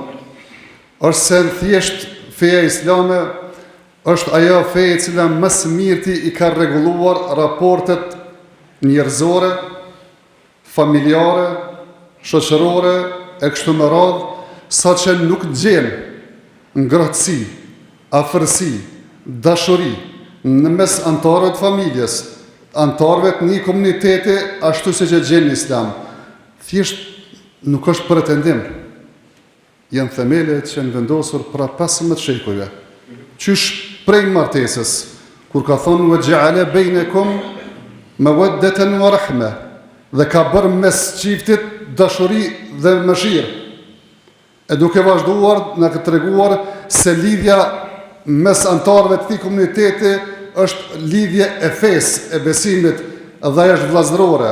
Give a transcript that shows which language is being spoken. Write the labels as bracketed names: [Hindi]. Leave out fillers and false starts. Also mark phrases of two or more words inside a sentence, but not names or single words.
[Albanian] është se thjesht feja islame është ajo fe e cila më së miri i ka rregulluar raportet njerëzore, familjare, shoqërore, e kështu me radhë, saqë nuk gjen ngrohtësi, afërsi, dashuri në mes anëtarëve të familjes, anëtarëve të një komuniteti ashtu siç e gjen në Islam. Thjesht nuk është pretendim. Janë themelet që janë vendosur para 15 shekujve. Qysh prej martesës, kur ka thonë [Arabic] وجعل بينكم مودة ورحمة, [Albanian] dhe ka bërë mes çiftit dashuri dhe mëshirë. E duke vazhduar na ka treguar se lidhja mes anëtarëve të këtij komuniteti është lidhje e fesë, e besimit, dhe ajo është vllazërore.